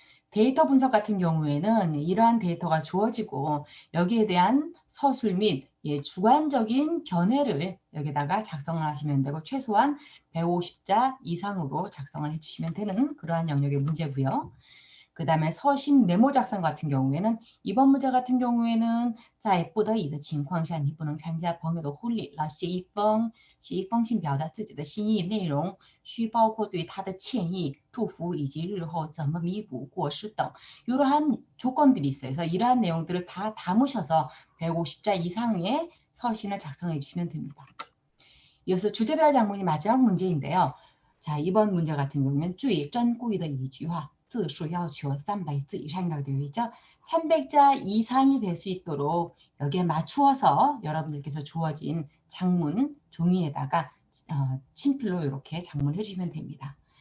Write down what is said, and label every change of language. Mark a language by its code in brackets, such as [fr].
[ko] 데이터 분석 같은 경우에는 이러한 데이터가 주어지고 여기에 대한 서술 및 주관적인 견해를 여기다가 작성을 하시면 되고 최소한 150자 이상으로 작성을 해주시면 되는 그러한 영역의 문제고요. 그 다음에 서신 메모 작성 같은 경우에는 [zh] 이번 문제 같은 경우에는 在不得已的情况下你不能参加朋友的婚礼了写一封信表达自己的心意内容需包括对他的歉意祝福以及日后怎么弥补过失等 [ko] 이러한 조건들이 있어요. 그래서 이러한 내용들을 다 담으셔서 150자 이상의 서신을 작성해 주시면 됩니다. 이어서 주제별 작문이 마지막 문제인데요. 자, 이번 문제 같은 경우는 [zh] 最珍贵的一句话字数要求 [ko] 300자 이상이라고 되어 있죠. 300자 이상이 될 수 있도록 여기에 맞추어서 여러분들께서 주어진 장문 종이에다가 친필로 이렇게 장문해 주시면 됩니다.